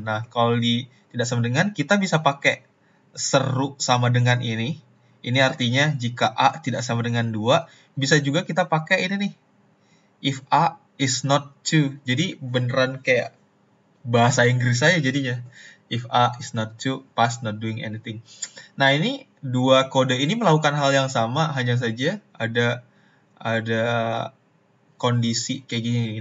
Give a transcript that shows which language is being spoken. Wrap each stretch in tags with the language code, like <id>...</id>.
<id>Nah, kalau tidak sama dengan, kita bisa pakai seru sama dengan ini. Ini artinya jika A tidak sama dengan 2, bisa juga kita pakai ini nih.</id> <en>If A is not 2.</en> <id>Jadi beneran kayak bahasa Inggris saya jadinya.</id> <en>If A is not 2, pass not doing anything.</en> <id>Nah, ini dua kode ini melakukan hal yang sama, hanya saja ada kondisi kayak gini.</id>